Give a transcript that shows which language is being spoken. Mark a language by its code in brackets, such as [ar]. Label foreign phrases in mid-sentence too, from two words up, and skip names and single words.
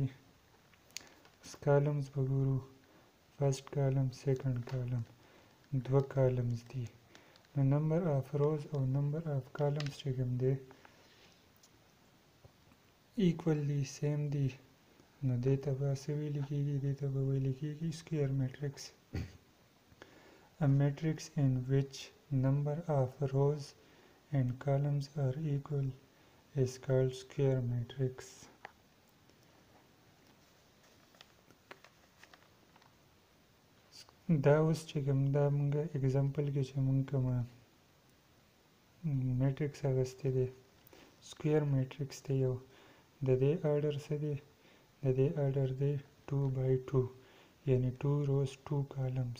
[ps] اوس کالمز به ګورو [en] first column second column [ps] دوه کالمز دي. نو [en] number of rows [ps] او [en] number of columns [ps] چې کوم دی ایکول دي سیم دي نو دې ته به څه ویل کېږي دې ته به ویل کېږي [en] square matrix. A matrix in which number of rows and columns are equal is called square matrix. [ps] دا اوس چې کوم دا موږ اگزامپل کې چې موږ کوم میټریکس اخیستی دی [en] square matrix [ps] دی یو د دې آرډر څه دی د دې آرډر دی [en] 2 by 2 [ps] یعنی [en] 2 rows 2 columns.